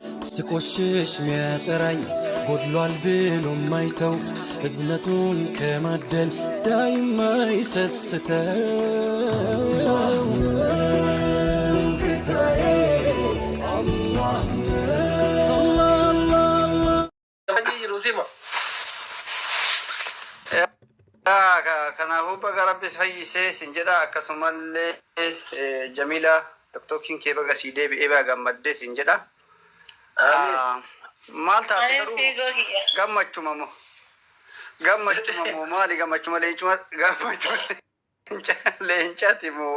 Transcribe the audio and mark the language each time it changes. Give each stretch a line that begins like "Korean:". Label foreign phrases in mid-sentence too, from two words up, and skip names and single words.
Amharic: ስቆሽሽ ሚያጠራኝ ጎድሏል ብሎ ማይተው እዝነቱን ከማደል ዳይማ ይሰስተው ጌታዬ አላህ
Oromo: kanaafuu baga rabbis fayyisee sin jedha akkasumallee Jamila tokkokiin kee baga sii deebi'ee baga gammaddee sin jedha. Maal taate garuu gammachuma moo maali gammachuma leencaati moo